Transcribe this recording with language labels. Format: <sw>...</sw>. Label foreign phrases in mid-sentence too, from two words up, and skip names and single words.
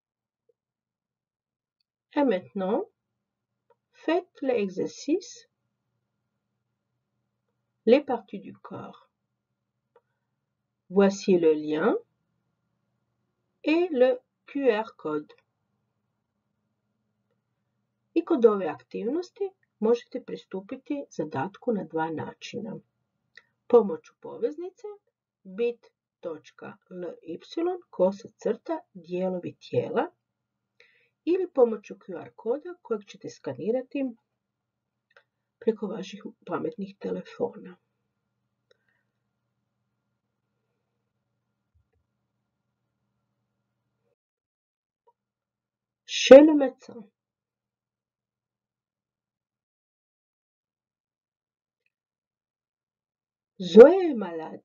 <fr>Et maintenant, faites l'exercice, les parties du corps. Voici le lien et le QR code.</fr> <hr>I kod ove aktivnosti možete pristupiti zadatku na dva načina. Pomoću poveznice bit.ly/dijelovi tijela ili pomoću QR koda kojeg ćete skanirati preko vaših pametnih telefona.</hr> <fr>Chez le médecin. Zoé est malade.</fr>